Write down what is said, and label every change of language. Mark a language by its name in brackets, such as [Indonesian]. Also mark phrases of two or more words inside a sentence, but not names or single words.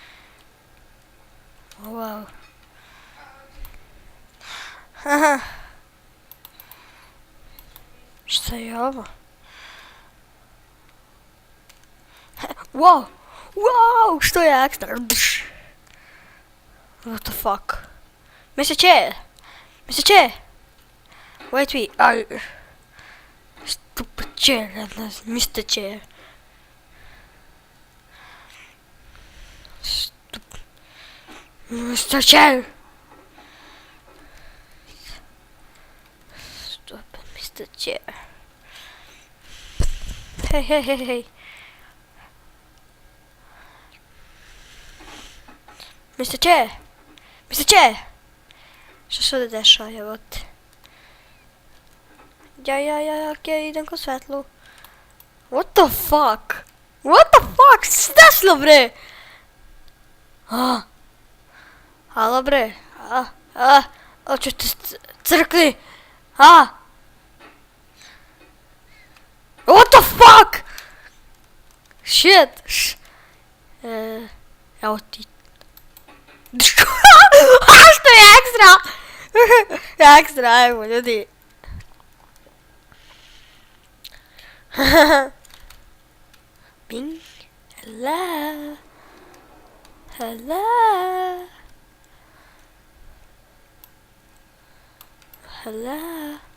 [Serbian] Wow. Haha. Šta je ovo? Wow! Wow! Što je ekstra? [English] What the fuck? Mr. Chair! Mr. Chair! Wait, wait. Stupid chair. Mr. Chair. Mr. Chair! Stop, Mr. Chair. Hey, hey, hey, hey. Mr. Chair! Mr. Chair! [Serbian] Što se ovdje dešava, evo te. Ja, okej, idem ko svetlu. [English] What the fuck? What the fuck? [Serbian] Što se desilo, bre? Halo bre, hoćete crkli, [English] what the fuck, shit, [Serbian] evo ti, što je ekstra, ajmo ljudi, [English] bing, hello, hello. Hello.